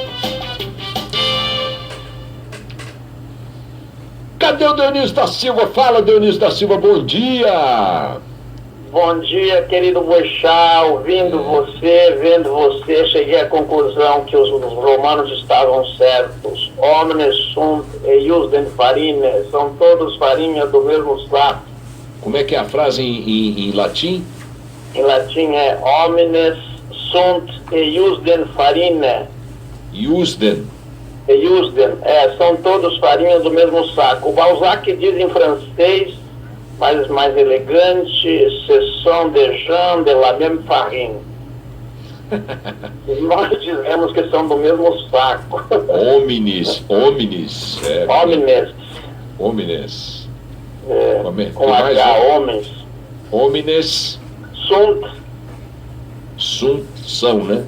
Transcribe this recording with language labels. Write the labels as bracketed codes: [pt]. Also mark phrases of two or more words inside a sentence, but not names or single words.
[pt] Cadê o Dionísio da Silva? Fala, Dionísio da Silva, bom dia! Bom dia, querido Boixá, ouvindo você, vendo você, cheguei à conclusão que os romanos estavam certos. [la] Omnes sunt eiusdem farine, [pt] são todos farinha do mesmo saco. Como é que é a frase em latim? Em latim é [la] omnes sunt eiusdem farine. Iusden. Eiusdem, [pt] são todos farinha do mesmo saco. O Balzac diz em francês, mais elegante, [fr] ce sont des gens de la même farine. [pt] Nós dizemos que são do mesmo saco. [la] Homines. Homines. Homines. [pt] Com H, homens. Homines. São, né?